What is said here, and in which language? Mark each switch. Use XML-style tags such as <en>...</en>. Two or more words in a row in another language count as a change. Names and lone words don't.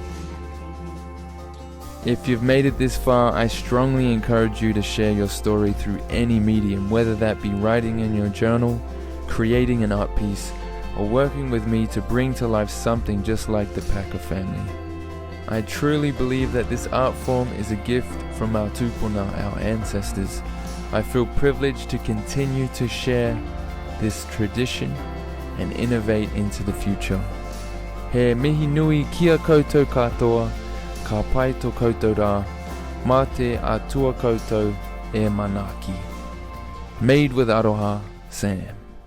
<en>If you've made it this far, I strongly encourage you to share your story through any medium, whether that be writing in your journal, creating an art piece, or working with me to bring to life something just like the Packer family. I truly believe that this art form is a gift from our tupuna, our ancestors. I feel privileged to continue to share this tradition and innovate into the future.</en> <mi>He mihi nui kia koutou katoa, ka pai tō koutou rā, mā te atua koutou e manaki.</mi> <en>Made with Aroha, Sam.</en>